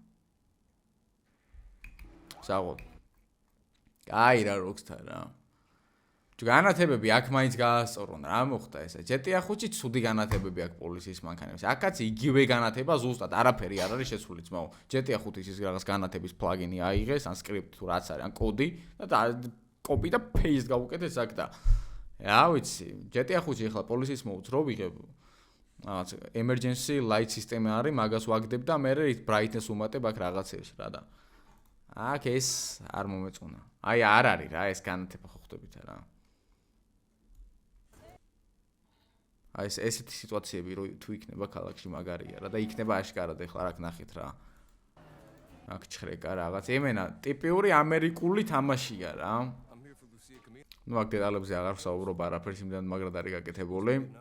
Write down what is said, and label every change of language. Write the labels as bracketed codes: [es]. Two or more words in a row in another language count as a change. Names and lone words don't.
[ka] საღო კაი რა Rockstar რა განათებები აქ მაინც გაასწორონ რა მოხდა ესე GTA 5-ი ცუდი განათებები აქვს პოლიციის მანქანებს აქაც იგივე განათება ზუსტად არაფერი არ არის შესული ძმაო GTA 5-ის ის რაღაც განათების პლაგინი აიღეს ან სკრიპტი თუ რაც არის ან კოდი და კოპი და პეისტ გავუკეთეს აქ და რა ვიცი GTA 5-ი ახლა პოლიციის მოუწ რო ვიღებ რაღაც [en] emergency light system [ka] არის მაგას ვაგდებ და მე brightness უმატებ აქ რაღაცებს რა და აქ ეს არ მომეწონა აი არ არის რა ეს განათება ხო ხვდებით რა აი ესეთი სიტუაციები რო თუ იქნება ქალაქში მაგარია რა და იქნება აშკარად ეხლა რა ნახეთ რა აქ ჩხრეკა რაღაც ემენა ტიპიური ამერიკული თამაშია რა ნუ აქ დეტალებზე აღარ ვსაუბრობ არაფერს იმდან მაგრად არის გაკეთებული